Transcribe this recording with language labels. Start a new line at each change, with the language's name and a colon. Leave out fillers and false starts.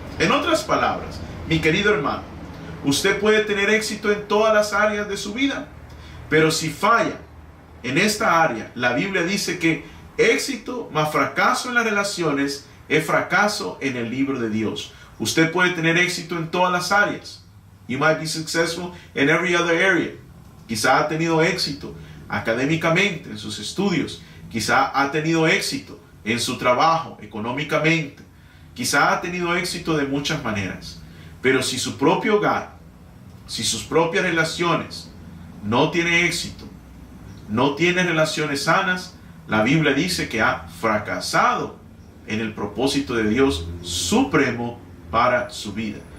Spanish: En otras palabras, mi querido hermano, usted puede tener éxito en todas las áreas de su vida, pero si falla en esta área, la Biblia dice que éxito más fracaso en las relaciones es fracaso en el libro de Dios. Usted puede tener éxito en todas las áreas.
English: You might be successful in every other area.
Spanish: Quizá ha tenido éxito académicamente en sus estudios. Quizá ha tenido éxito en su trabajo, económicamente. Quizá ha tenido éxito de muchas maneras. Pero si su propio hogar, si sus propias relaciones no tiene éxito, no tiene relaciones sanas, la Biblia dice que ha fracasado en el propósito de Dios supremo para su vida.